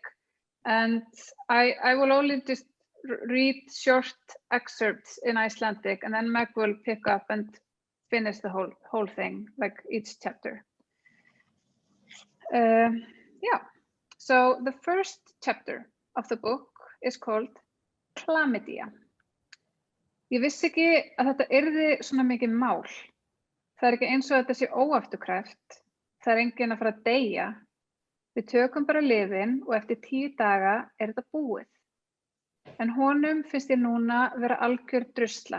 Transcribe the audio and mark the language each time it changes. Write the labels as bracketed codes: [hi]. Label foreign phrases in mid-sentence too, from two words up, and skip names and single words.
[en] And I will only just read short excerpts in Icelandic, and then Meg will pick up and finish the whole thing, like each chapter. So the first chapter of the book is called Chlamydia. [is] Ég vissi ekki að þetta yrði svona mikið mál. Það ekki eins og þetta sé óafturkræft. Það enginn að fara að deyja. Við tökum bara lyfin og eftir 10 daga þetta búið. En honum finnst ég núna vera algjör drusla.